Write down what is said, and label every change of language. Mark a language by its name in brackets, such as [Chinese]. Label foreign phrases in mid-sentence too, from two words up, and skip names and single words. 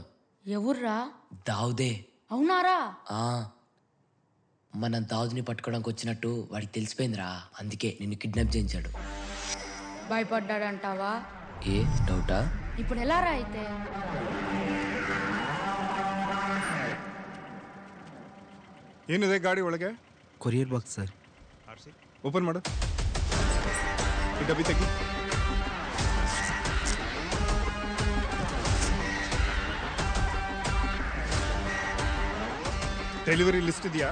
[Telugu] ఎవర్రా? దావుదే. అవునారా? ఆ మన దావుద్ని పట్టుకోవడానికి వచ్చినట్టు వాడికి తెలిసిపోయిందిరా. అందుకే నిన్ను కిడ్నాప్ చేయించాడు. ಭಯಪಡ್ಡಾಡಂಟಾವಾ? ఏ డౌటా? ఇప్పుడు ఎలా రా అయితే? [Kannada] ಏನಿದೆ ಗಾಡಿ ಒಳಗೆ? [English] courier box [Kannada] ಸರ್. ಓಪನ್ ಮಾಡು. ಈ ಡಬ್ಬಿ ತೆಗಿ. [English] delivery list [Kannada] ಇದೆಯಾ?